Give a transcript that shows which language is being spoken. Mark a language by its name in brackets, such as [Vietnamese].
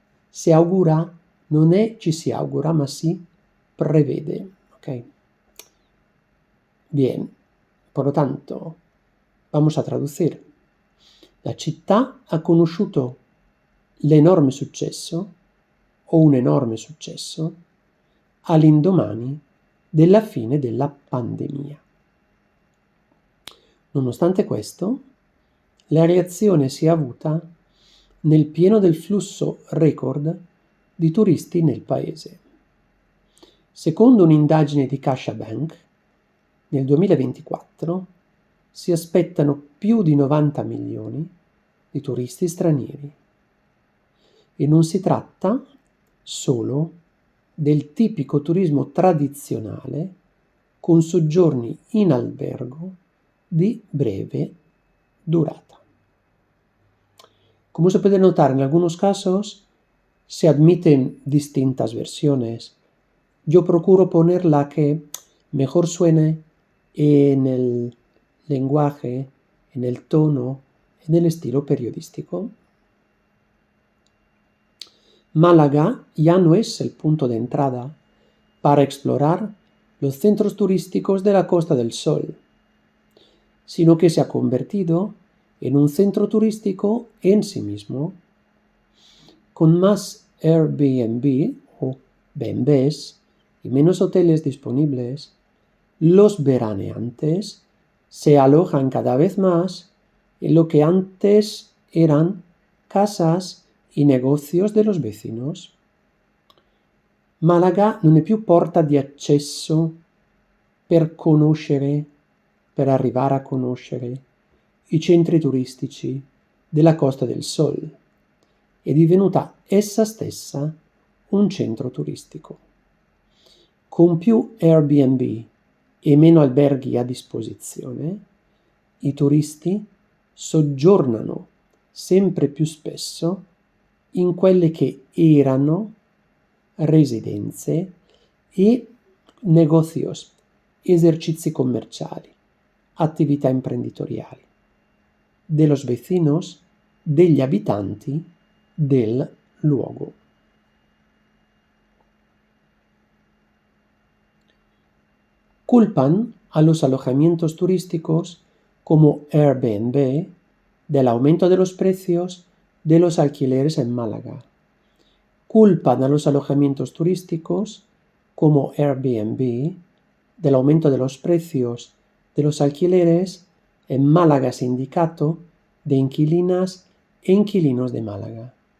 [Italian] Se augura non è ci si augura, ma si prevede. ¿Okay? [Spanish] Bien, por lo tanto, vamos a traducir. [Italian] La città ha conosciuto l'enorme successo, o un enorme successo, all'indomani della fine della pandemia. Nonostante questo, la reazione si è avuta nel pieno del flusso record di turisti nel paese. Secondo un'indagine di CaixaBank, nel 2024 si aspettano più di 90 milioni di turisti stranieri. E non si tratta solo del tipico turismo tradizionale con soggiorni in albergo di breve durata. [Spanish] Como se puede notar, en algunos casos se admiten distintas versiones. Yo procuro poner la que mejor suene en el lenguaje, en el tono, en el estilo periodístico. Málaga ya no es el punto de entrada para explorar los centros turísticos de la Costa del Sol, sino que se ha convertido en un centro turístico en sí mismo. Con más Airbnb o B&Bs y menos hoteles disponibles, los veraneantes se alojan cada vez más en lo que antes eran casas y negocios de los vecinos. [Italian] Malaga non è più porta di accesso per conoscere, per arrivare a conoscere i centri turistici della Costa del Sol. È divenuta essa stessa un centro turistico. Con più Airbnb e meno alberghi a disposizione, i turisti soggiornano sempre più spesso in quelle che erano residenze e negocios, esercizi commerciali, attività imprenditoriali [Spanish] de los vecinos, [Italian] degli abitanti del luogo. [Spanish] Culpan a los alojamientos turísticos como Airbnb del aumento de los precios de los alquileres en Málaga. Culpan a los alojamientos turísticos como Airbnb del aumento de los precios de los alquileres en Málaga Sindicato de Inquilinas e Inquilinos de Málaga.